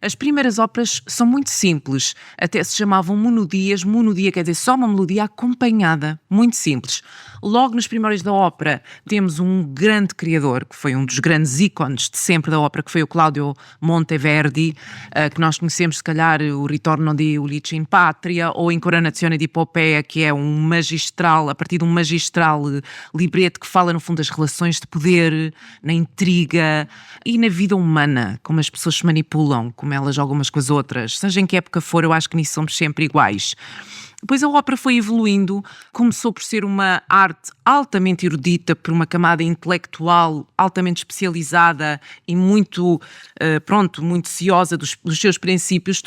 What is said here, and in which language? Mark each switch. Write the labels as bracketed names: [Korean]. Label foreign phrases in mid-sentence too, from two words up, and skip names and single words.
[Portuguese] As primeiras óperas são muito simples, até se chamavam monodias. Monodia quer dizer só uma melodia acompanhada, muito simples. Logo nos primórdios da ópera temos um grande criador, que foi um dos grandes ícones de sempre da ópera, que foi o Claudio Monteverdi, que nós conhecemos se calhar o Ritorno di Ulisse in Patria ou Incoronazione di Popea, que é um magistral, a partir de um magistral libreto que fala no fundo das relações de poder, na intriga e na vida humana, como as pessoas se manipulam, como elas jogam umas com as outras. Seja em que época for, eu acho que nisso somos sempre iguais. Depois a ópera foi evoluindo, começou por ser uma arte altamente erudita, por uma camada intelectual altamente especializada e muito, muito ciosa dos seus princípios.